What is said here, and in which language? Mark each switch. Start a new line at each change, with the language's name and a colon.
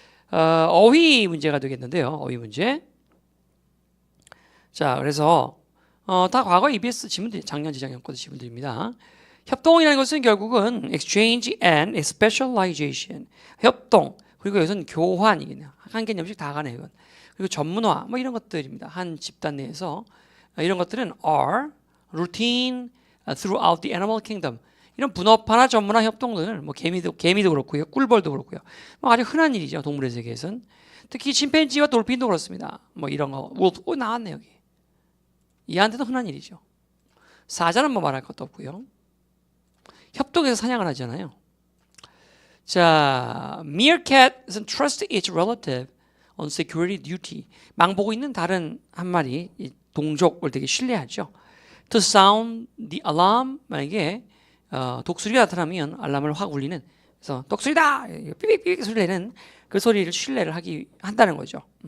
Korean: 어휘 문제가 되겠는데요. 어휘 문제. 자, 그래서 다 과거 EBS 지문들, 작년, 재작년 거도 지문들입니다. 협동이라는 것은 결국은
English: exchange and specialization.
Korean: 협동, 그리고 이것은 교환이겠네요. 한 개념씩 다 가네요. 이건. 그리고 전문화, 뭐 이런 것들입니다. 한 집단 내에서. 이런 것들은
English: are routine throughout the animal kingdom.
Korean: 이런 분업화나 전문화 협동들, 뭐 개미도 그렇고요, 꿀벌도 그렇고요. 뭐 아주 흔한 일이죠. 동물의 세계에서는. 특히 침팬지와 돌핀도 그렇습니다. 뭐 이런 거, wolf, 나왔네 여기. 이한테도 흔한 일이죠. 사자는 뭐 말할 것도 없고요. 협동해서 사냥을 하잖아요.
English: 자, meerkat은 trust its relative on security duty.
Korean: 망보고 있는 다른 한 마리 동족을 되게 신뢰하죠.
English: To sound the alarm.
Korean: 만약에 독수리가 나타나면 알람을 확 울리는. 그래서 독수리다! 삐삐삐 소리 내는 그 소리를 신뢰를 한다는 거죠.